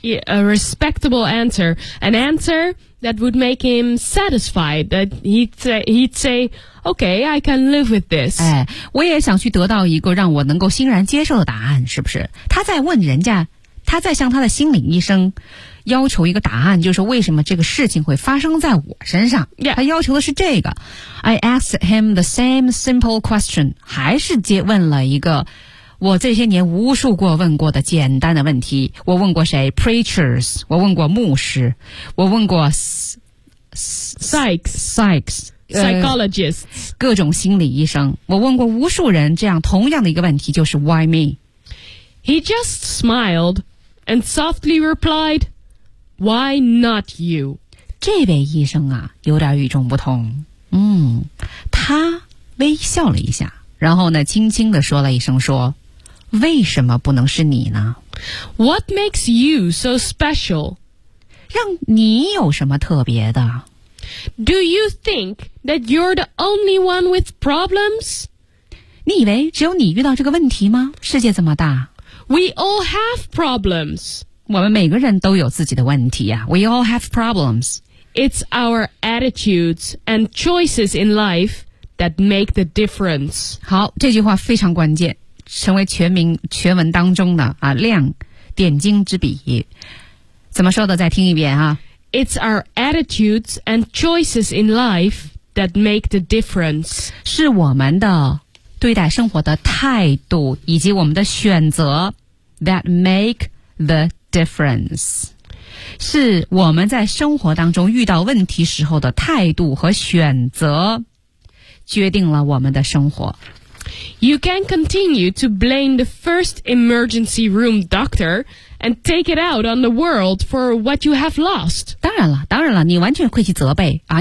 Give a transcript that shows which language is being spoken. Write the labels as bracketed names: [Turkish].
[English] yeah, a respectable answer an answer that would make him satisfied that he'd say okay I can live with this [Chinese] 哎，我也想去得到一个让我能够欣然接受的答案是不是他在问人家他在向他的心理医生要求一个答案就是为什么这个事情会发生在我身上、 [English] yeah. [Chinese] 他要求的是这个 [English] I asked him the same simple question [Chinese] 还是接问了一个我这些年无数过问过的简单的问题我问过谁 preachers 我问过牧师我问过 [English] psychs psychologists [Chinese] 各种心理医生，我问过无数人这样同样的一个问题，就是 [English] why me? He just smiled and softly replied, why not you? [Chinese] 这位医生啊有点与众不同，他微笑了一下，然后呢轻轻地说了一声，说为什么不能是你呢？ [English] What makes you so special? [Chinese] 让你有什么特别的？ [English] Do you think that you're the only one with problems? [Chinese] 你以为只有你遇到这个问题吗？世界这么大。 [English] We all have problems. [Chinese] 我们每个人都有自己的问题啊。 [English] We all have problems. It's our attitudes and choices in life that make the difference. [Chinese] 好，这句话非常关键。成为全文当中的啊亮点睛之笔，怎么说的？再听一遍啊 [English] ！It's our attitudes and choices in life that make the difference. [Chinese] 是我们的对待生活的态度以及我们的选择 [English] that make the difference. [Chinese] 是我们在生活当中遇到问题时候的态度和选择，决定了我们的生活。 [English] You can continue to blame the first emergency room doctor and take it out on the world for what you have lost. [Chinese] 当然了，当然了，你完全可以去责备啊。